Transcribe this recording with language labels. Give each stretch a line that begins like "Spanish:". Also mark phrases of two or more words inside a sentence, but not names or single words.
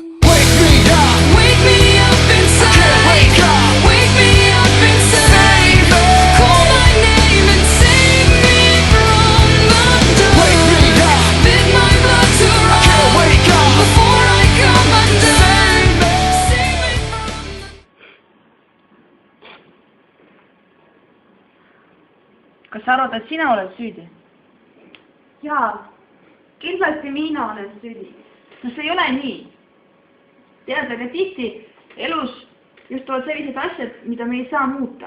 English: Wake me up inside. Wake me up inside. Call my name and save me from the dark. Bid my blood to run before I come undone. Save me from
Estonian: Kas sa arvad, et sina oled süüdi? Jaa, kindlasti mina olen süüdi. No see ei ole nii. Tead, aga tihti elus just tulevad sellised asjad, mida me ei saa muuta.